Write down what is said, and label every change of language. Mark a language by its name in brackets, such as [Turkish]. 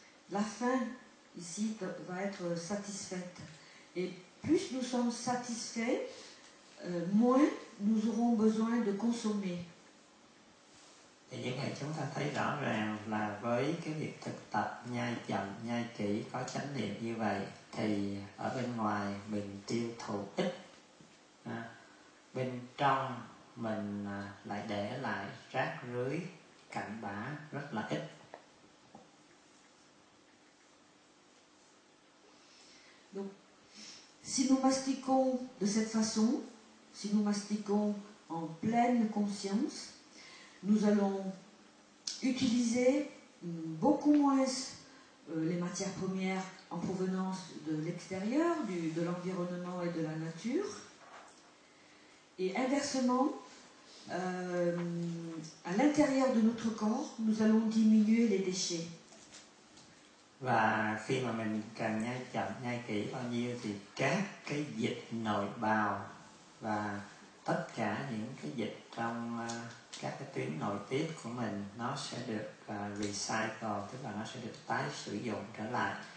[French] La faim ici va être satisfaite. Et plus nous sommes satisfaits, moins nous aurons besoin de consommer. [Vietnamese] Thì như vậy chúng ta thấy rõ ràng là với cái việc thực tập nhai chậm, nhai kỹ, có chánh niệm như vậy thì ở bên ngoài mình tiêu thụ ít, bên trong mình lại để lại rác rưới, cặn bã rất là ít. [French] Donc, si nous mastiquons de cette façon, si nous mastiquons en pleine conscience, nous allons utiliser beaucoup moins les matières premières en provenance de l'extérieur, de l'environnement et de la nature. Et inversement, à l'intérieur de notre corps, nous allons diminuer les déchets. [Vietnamese] Và khi mà mình càng nhai chậm, nhai kỹ bao nhiêu thì các cái dịch nội bào và tất cả những cái dịch trong các cái tuyến nội tiết của mình nó sẽ được recycle, tức là nó sẽ được tái sử dụng trở lại.